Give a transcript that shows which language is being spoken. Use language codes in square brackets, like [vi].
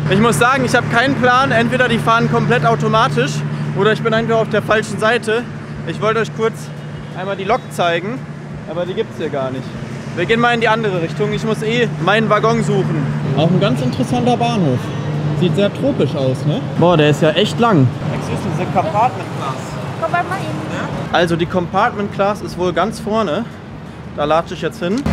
[de] Ich muss sagen, ich habe keinen Plan. Entweder die fahren komplett automatisch oder ich bin einfach auf der falschen Seite. Ich wollte euch kurz einmal die Lok zeigen, aber die gibt es hier gar nicht. Wir gehen mal in die andere Richtung. Ich muss meinen Waggon suchen. Auch ein ganz interessanter Bahnhof. Sieht sehr tropisch aus, ne? Boah, der ist ja echt lang. [en] Excuse me, the compartment class. [de] Also die Compartment Class ist wohl ganz vorne. Da latsche ich jetzt hin.